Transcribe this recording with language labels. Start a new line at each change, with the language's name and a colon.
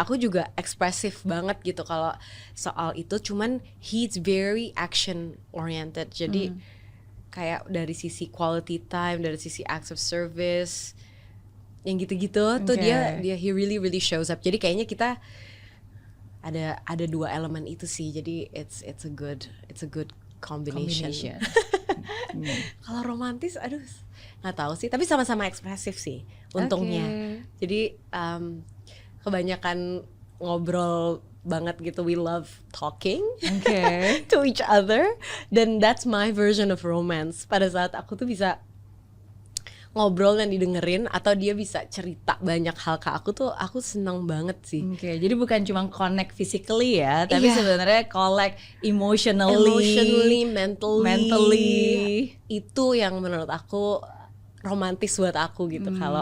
Indonesian: Aku juga ekspresif banget gitu kalau soal itu. Cuman
English: he's very action oriented.
Indonesian: Jadi kayak dari sisi
English: quality time,
Indonesian: dari sisi
English: acts of service,
Indonesian: yang gitu-gitu tuh dia
English: he really shows up.
Indonesian: Jadi kayaknya kita ada 2 elemen itu sih. Jadi
English: it's a good combination.
Indonesian: Kalau romantis, aduh nggak tahu sih. Tapi sama-sama ekspresif sih untungnya. Jadi kebanyakan ngobrol banget gitu.
English: We love talking to each other.
Indonesian: Dan
English: that's my version of romance.
Indonesian: Pada saat aku tuh bisa ngobrol dan didengerin, atau dia bisa cerita banyak hal ke aku tuh, aku seneng banget sih. Jadi bukan cuma
English: connect physically
Indonesian: ya, tapi sebenarnya
English: connect emotionally, mentally.
Indonesian: Itu yang menurut aku romantis buat aku gitu.